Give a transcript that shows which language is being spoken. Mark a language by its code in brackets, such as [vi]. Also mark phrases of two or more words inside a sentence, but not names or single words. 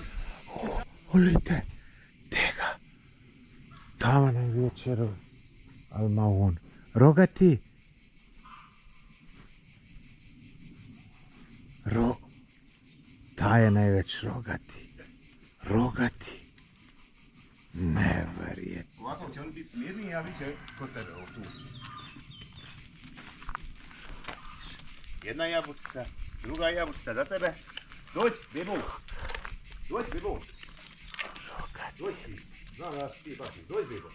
[sl] Lejte, tega. Tam na večeru. Ali ima on. Rogati. Ta je največ rogati. Rogati. Neverjetno. [sr] Ovako će oni biti mirniji, a vi će kod tebe tu. Jedna jabučica, druga jabučica za tebe. Dođi, Bibu. Dođi, Bibu. Dođi ti. Znam da ti plašiš. Dođi, Bibu.